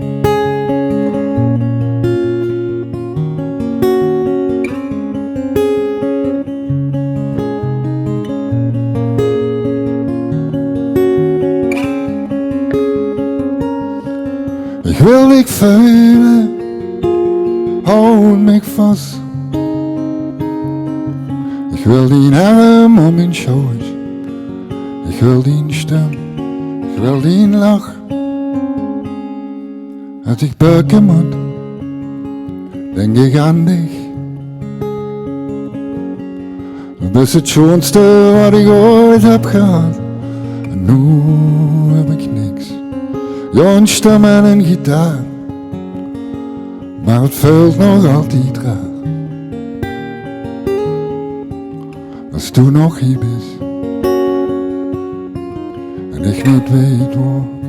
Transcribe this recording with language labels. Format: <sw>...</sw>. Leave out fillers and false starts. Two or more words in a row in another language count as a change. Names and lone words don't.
<nl>Ik wil dich voelen, houd mich vast. Ik wil die arm om mijn schouders, ik wil die stem, ik wil die lach. Als ik buiken moet, denk ik aan dich.</nl> <de>Du bist</de> <nl>het schoonste wat ik ooit heb gehad. En nu heb ik niks. Ja, een stem en een gitaar, maar het vult nog altijd raar. Als du nog hier bist en ik niet weet waar.</nl>